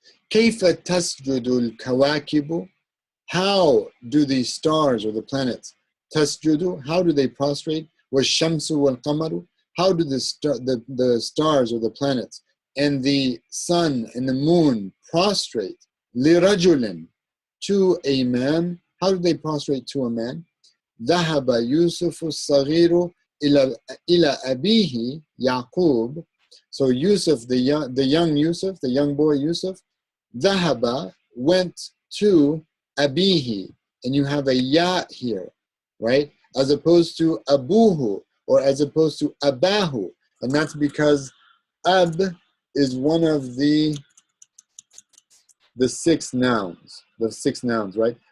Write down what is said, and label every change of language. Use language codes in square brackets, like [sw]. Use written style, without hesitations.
[ar] كيف تسجد الكواكب? [en] How do the stars or the planets tasjudu? How do they prostrate? [ar] وَالشَّمْسُ وَالْقَمَرُ? [en] How do the stars or the planets and the sun and the moon prostrate? لِرَجُلٍ, to a man. How do they prostrate to a man? [ar] ذهب يوسف الصغير إلى أبيه يعقوب. [en] So Yusuf, the young Yusuf, the young boy Yusuf, ذهب, went to abihi, and you have a ya here, right? As opposed to abuhu, or as opposed to abahu, and that's because ab is one of the 6 nouns, right?